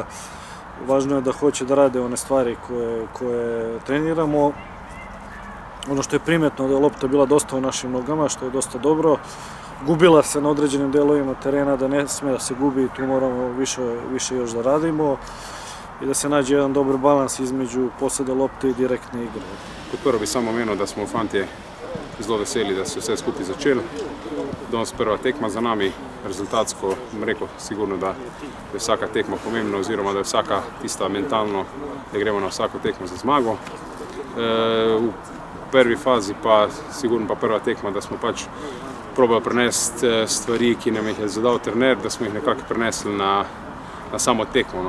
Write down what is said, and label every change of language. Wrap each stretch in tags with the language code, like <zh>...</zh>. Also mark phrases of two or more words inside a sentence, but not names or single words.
<sr>Važno je da hoće da rade one stvari koje treniramo. Ono što je primetno da je lopta bila dosta u našim nogama, što je dosta dobro. Gubila se na određenim delovima terena, da ne sme da se gubi i tu moramo više još da radimo i da se nađe jedan dobar balans između poseda lopte i direktne igre.</sr> <sl>Kot prvo bi samo omenil, da smo fantje zelo veseli, da se vse skupaj začeli. Danes prva tekma za nami, rezultatsko, bom rekel, sigurno, da je vsaka tekma pomembna oziroma da je vsaka tista mentalno, da gremo na vsako tekmo za zmago. V prvi fazi pa sigurno pa prva tekma, da smo pač probali prenesti stvari, ki nam jih je zadal trener, da smo jih nekako prenesli na samo tekmo.</sl>